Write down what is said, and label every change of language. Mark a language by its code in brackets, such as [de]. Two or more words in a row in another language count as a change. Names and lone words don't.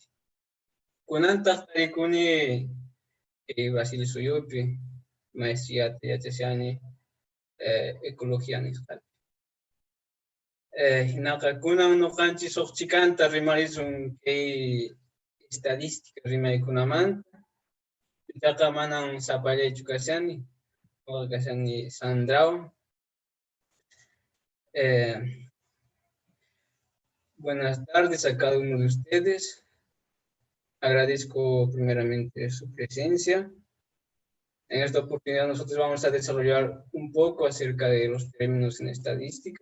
[qu] Kunantaq tarikuni Brasil suyupi maestriyata yachashani ecología nisqati. Hinaqa kunan nuqanchis huk chikanta rimarisun kay estadística rimaykunamanta. Pichaqa manan sapallaychu kashani, nuqa kashani Sandrawan. [es] Buenas tardes a cada uno de ustedes. Agradezco primeramente su presencia. En esta oportunidad nosotros vamos a desarrollar un poco acerca de los términos en estadística.